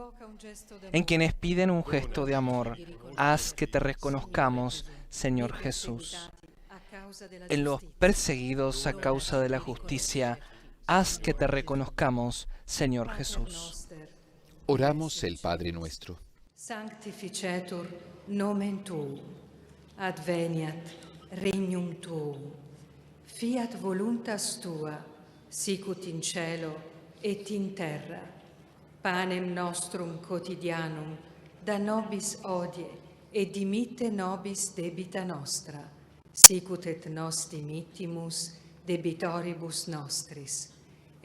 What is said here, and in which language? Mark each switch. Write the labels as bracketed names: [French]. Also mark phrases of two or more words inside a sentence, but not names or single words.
[Spanish] En quienes piden un gesto de amor, haz que te reconozcamos, Señor Jesús. En los perseguidos a causa de la justicia, haz que te reconozcamos, Señor Jesús. Oramos el Padre nuestro. [Latin] Sanctificetur nomen tuum, adveniat regnum tuum, fiat voluntas tua, sicut in cielo et in terra. Panem nostrum quotidianum da nobis hodie, et dimitte nobis debita nostra, sicut et nos dimittimus debitoribus nostris.